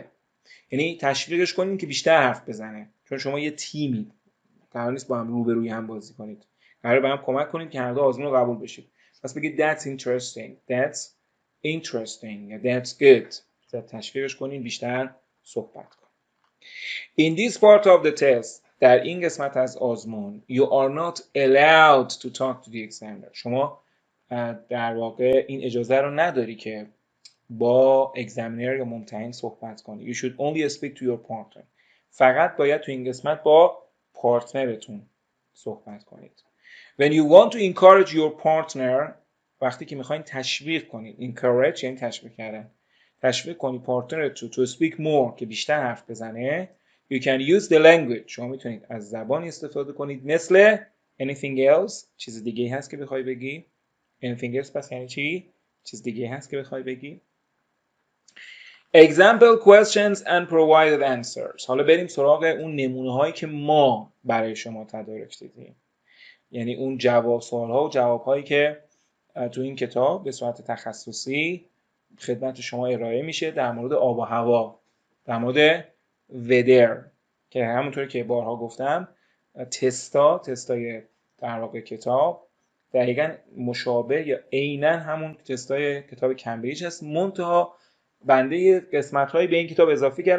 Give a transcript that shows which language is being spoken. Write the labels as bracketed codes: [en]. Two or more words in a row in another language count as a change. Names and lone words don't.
[fa] یعنی تشویقش کنید که بیشتر حرف بزنه چون شما یه تیمی قرار نیست با هم روبروی هم بازی کنید. قراره بهم کمک کنید که هر دو آزمون رو قبول بشید. پس بگید [en] that's interesting, that's interesting, that's good. [fa] تشویقش کنید بیشتر صحبت کنید. [en] In this part of the test, [fa] در این قسمت از آزمون, [en] you are not allowed to talk to the examiner. [fa] شما در واقع این اجازه رو نداری که با اگزامینر یا ممتحن صحبت کنی. [en] You should only speak to your partner. [fa] فقط باید تو این قسمت با پارتنرتون صحبت کنید. [en] When you want to encourage your partner, [fa] وقتی که میخواین تشویق کنید. Encourage یعنی تشویق کردن. تشویق کنی پارتنرتون [en] to speak more [fa] که بیشتر حرف بزنه. [en] You can use the language. [fa] شما میتونید از زبانی استفاده کنید مثل [en] anything else. [fa] چیز دیگه هست که بخوای بگی؟ [en] anything else [fa] پس یعنی چی؟ چیز دیگه هست که بخوای بگی؟ [en] Example questions and provided answers. [fa] حالا بریم سراغ اون نمونه هایی که ما برای شما تدارک دیدیم. یعنی اون جواب سوال ها و جواب هایی که تو این کتاب به صورت تخصصی خدمت شما ارائه میشه در مورد آب و هوا، در مورد weather که همونطوری که بارها گفتم تستای در واقع کتاب دقیقاً مشابه یا عیناً همون تستای کتاب کمبریج هست، منتها بنده قسمت‌هایی به این کتاب اضافه کردم.